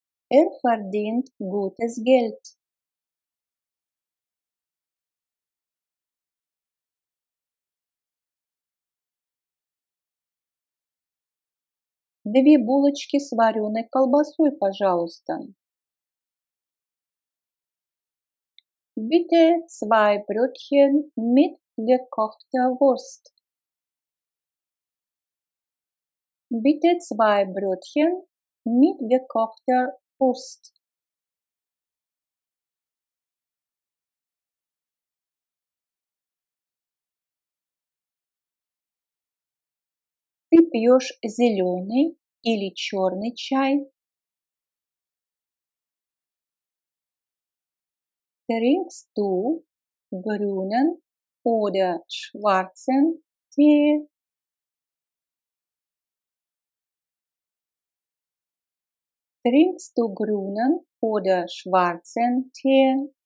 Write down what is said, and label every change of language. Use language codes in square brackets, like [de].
[de] Er verdient gutes Geld. [ru] Две булочки с вареной колбасой, пожалуйста. [de] Bitte zwei Brötchen mit gekochter Wurst. Bitte zwei Brötchen mit gekochter Wurst. [ru] Ты пьешь зеленый или черный чай? [de] Trinkst du grünen oder schwarzen Tee? Trinkst du grünen oder schwarzen Tee?